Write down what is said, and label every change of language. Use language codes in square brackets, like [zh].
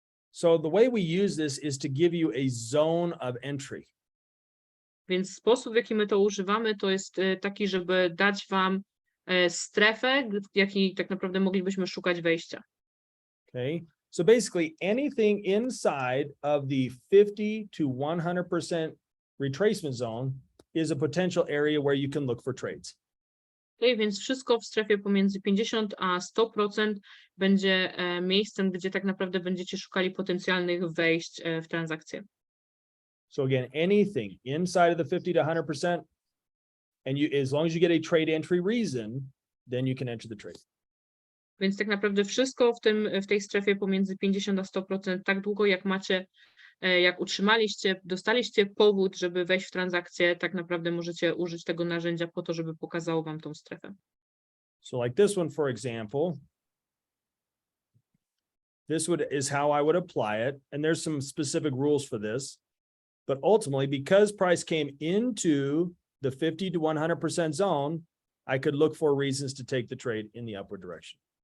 [en] So the way we use this is to give you a zone of entry. [pl] Więc sposób, w jaki my to używamy, to jest taki, żeby dać wam strefę, w jakiej tak naprawdę moglibyśmy szukać wejścia. [en] Okay. So basically anything inside of the 50 to 100% retracement zone is a potential area where you can look for trades. [pl] Okay, więc wszystko w strefie pomiędzy 50 a 100% będzie miejscem, gdzie tak naprawdę będziecie szukali potencjalnych wejść w transakcje. [en] So again, anything inside of the 50 to 100%, and as long as you get a trade entry reason, then you can enter the trade. [pl] Więc tak naprawdę wszystko w tej strefie pomiędzy 50 a 100%, tak długo jak utrzymaliście, dostaliście powód, żeby wejść w transakcję, tak naprawdę możecie użyć tego narzędzia po to, żeby pokazało wam tą strefę. [en] So like this one, for example, is how I would apply it. And there's some specific rules for this, but ultimately because price came into the 50 to 100% zone, I could look for reasons to take the trade in the upward direction.